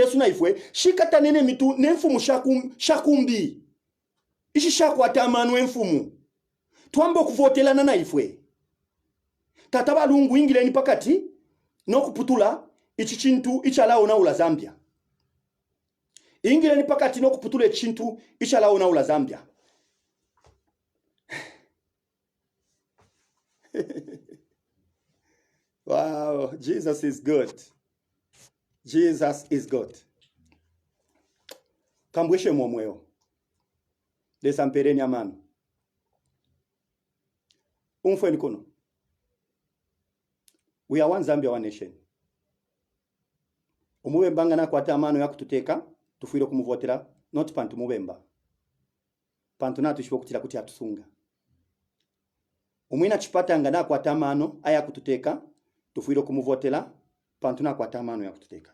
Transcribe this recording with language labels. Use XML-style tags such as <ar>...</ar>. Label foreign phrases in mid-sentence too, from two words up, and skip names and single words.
<bem>na ifwe shikata nene mitu nemfu shakumbi ishi shaku atamano emfumu tuambo kuvotelana na ifwe tata balungu ingileni pakati nokuputula ichi chintu ichalao na ula Zambia ingileni pakati nokuputula chintu ichalao na ula Zambia</bem> <en>wow, Jesus is good. Jesus is good.</en> <bem>Kambweshe momweo. Desampereni amano. Umfweni kuno.</bem> <en>We are one Zambia, one nation.</en> <bem>Umubemba ngana kwata amano ya kututeka, tufuire kumuvotera,</bem> <en>not pantu</en> <bem>mubemba. Pantu na tushibo kutira kuti atusunga. Umwina chipata ngana kwata amano aya kututeka, tufuire kumuvotera, pantu na kwata amano ya kututeka.</bem>